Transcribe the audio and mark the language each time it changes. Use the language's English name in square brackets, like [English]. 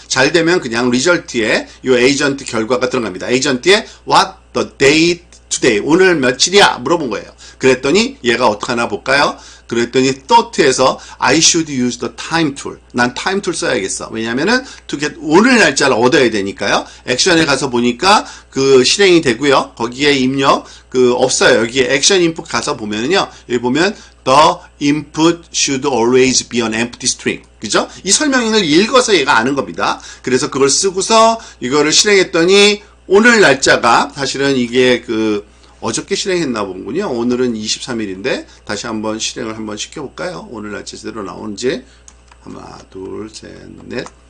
[Korean] 잘 되면 그냥 리절트에 요 에이전트 결과가 들어갑니다. 에이전트에 [English] what the date today [Korean] 오늘 며칠이야 물어본 거예요. 그랬더니 얘가 어떡하나 볼까요? 그랬더니 thought에서 [English] I should use the time tool. [Korean] 난 time tool 써야겠어. 왜냐면은 [English] to get [Korean] 오늘 날짜를 얻어야 되니까요. 액션에 가서 보니까 실행이 되고요. 거기에 입력 없어요. 여기에 액션 인풋 가서 보면은요. 여기 보면 [English] the input should always be an empty string. [Korean] 그죠? 이 설명을 읽어서 얘가 아는 겁니다. 그래서 그걸 쓰고서 이거를 실행했더니 오늘 날짜가 사실은 이게 어저께 실행했나 보군요. 오늘은 23일인데 다시 한번 실행을 한번 시켜볼까요? 오늘 날짜 제대로 나오는지. 하나, 둘, 셋, 넷.